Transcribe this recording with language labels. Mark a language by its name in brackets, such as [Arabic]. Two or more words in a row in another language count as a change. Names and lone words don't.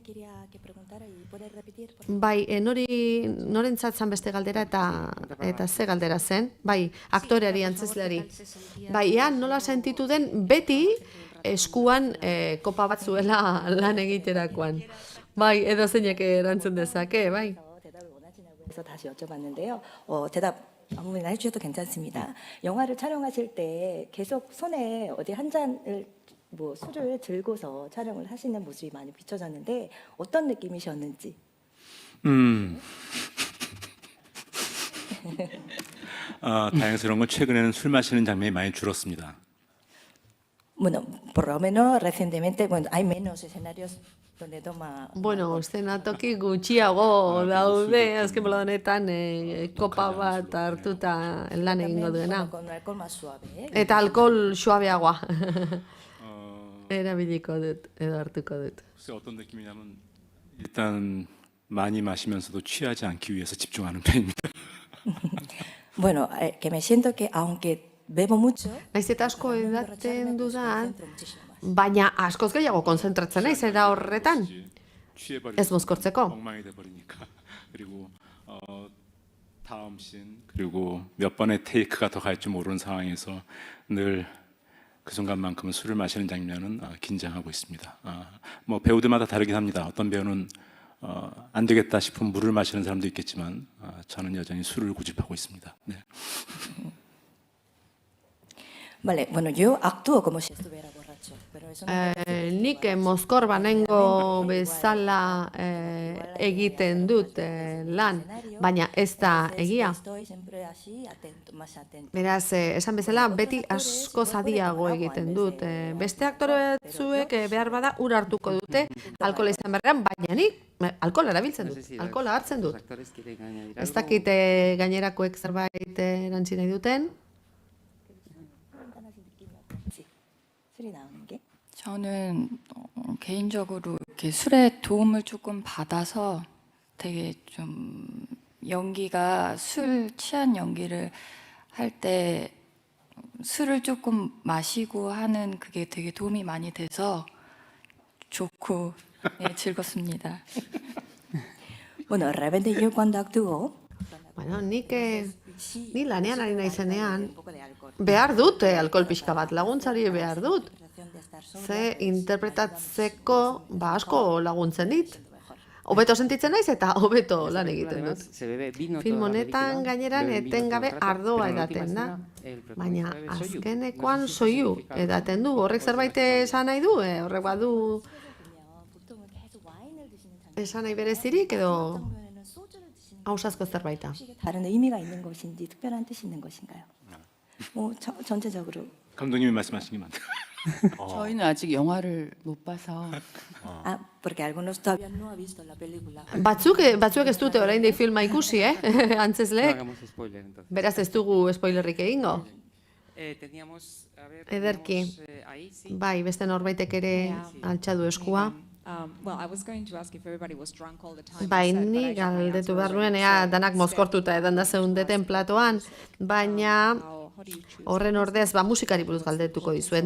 [Basque] Bai, norentzat zan beste galdera eta ze galdera zen? Bai, aktoreari, antzezleari. Bai, nola sentitu den beti eskuan kopa bat zuela lan egiterakoan. bai, edo zeinek erantzun dezake, bai. [Korean] 그래서 다시 여쭤봤는데요. 대답 아무나 해주셔도 괜찮습니다. 영화를 촬영하실 때 계속 손에 어디 한 잔을 뭐 술을 들고서 촬영을 하시는 모습이 많이 비춰졌는데 어떤 느낌이셨는지. 다행스러운 건 최근에는 술 마시는 장면이 많이 줄었습니다. [Spanish] Bueno, por lo menos recientemente, bueno, hay menos escenarios donde toma. [Basque] Bueno, eszenatoki gutxiago daude, azken bola honetan kopa bat hartuta lan egingo duena. [Spanish] Con alcohol más suave. [Basque] Eta alkohol suabeagoa. erabiliko dut, edo hartuko dut. [Korean] 글쎄 어떤 느낌이냐면 일단 많이 마시면서도 취하지 않기 위해서 집중하는 편입니다. [Spanish] Bueno, que me siento que aunque bebo mucho, [Basque] naiz eta asko edaten dudan, baina askoz gehiago konzentratzen naiz era horretan. Ez mozkortzeko. [Korean] 엉망이 돼 버리니까. 그리고 다음 씬 그리고 몇 번의 테이크가 더 갈지 모르는 상황에서 늘 그 순간만큼은 술을 마시는 장면은 긴장하고 있습니다. 뭐 배우들마다 다르긴 합니다. 어떤 배우는 안 되겠다 싶으면 물을 마시는 사람도 있겠지만 저는 여전히 술을 고집하고 있습니다. 네. [Spanish] vale, bueno, yo actúo como si estuviera borracho, pero eso no [Basque] nik mozkor banengo bezala egiten dut lan, baina ez da egia. [Spanish] estoy siempre así, atento, más atento. [Basque] Beraz, esan bezala, beti asko zadiago egiten dut. Beste aktore batzuek behar bada ura hartuko dute, alkohola izan berrean, baina nik alkohola erabiltzen dut, alkohola hartzen dut. Ez dakit gainerakoek zerbait erantzi nahi duten. [Korean] 술이 나오는 게? 저는 개인적으로 이렇게 술의 도움을 조금 받아서 되게 좀 연기가 술 취한 연기를 할 때 술을 조금 마시고 하는 그게 되게 도움이 많이 돼서 좋고 즐겁습니다. [Spanish] Bueno, realmente yo cuando actúo, [Basque] Bueno, ni lanean ari naizenean, behar dut alkohol pixka bat, laguntzari behar dut. Ze interpretatzeko asko laguntzen dit. Hobeto sentitzen naiz eta hobeto lan egiten dut. Film honetan gaineran etengabe ardoa edaten da. Baina azkenekoan soilu edaten du. Horrek zerbait esan nahi du? Horrek badu esan nahi berezirik edo hausazko zerbaita. [Korean] 다른 의미가 있는 것인지 특별한 뜻이 있는 것인가요? 뭐 전체적으로. 감독님이 말씀하신 게 맞다. 저희는 아직 영화를 못 봐서. [Spanish] Porque algunos todavía no han visto la película. [Basque] Batzuek ez dute oraindik filma ikusi, antzezleek. Beraz ez dugu spoilerrik egingo. Ederki. Bai, beste norbaitek ere altxadu eskua. Bai, ni galdetu behar nuen, danak mozkortuta edan da zeundeten platoan, baina horren ordez, musikari buruz galdetuko dizuet.